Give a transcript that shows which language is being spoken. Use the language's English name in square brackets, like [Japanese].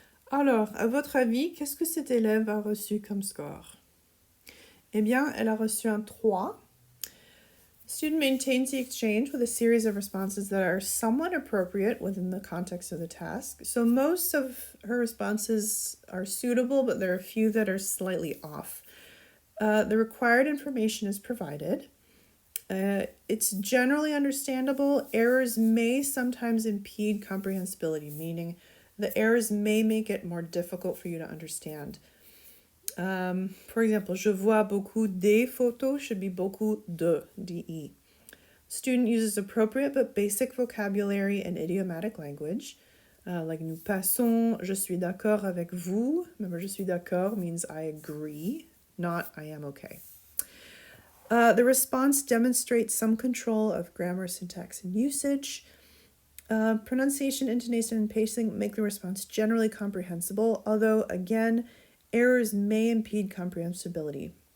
[French] Alors, à votre avis, qu'est-ce que cet élève a reçu comme score? Eh bien, elle a reçu un 3. [English] Student maintains the exchange with a series of responses that are somewhat appropriate within the context of the task. So most of her responses are suitable, but there are a few that are slightly off. The required information is provided. It's generally understandable. Errors may sometimes impede comprehensibility, meaning the errors may make it more difficult for you to understand. For example, [French] je vois beaucoup des photos [English] should be [French] beaucoup de, de. [English] Student uses appropriate but basic vocabulary and idiomatic language. [French] Like nous passons, je suis d'accord avec vous. [English] Remember, [French] je suis d'accord [English] means I agree, not I am okay. The response demonstrates some control of grammar, syntax, and usage. Pronunciation, intonation, and pacing make the response generally comprehensible, although, again, errors may impede comprehensibility.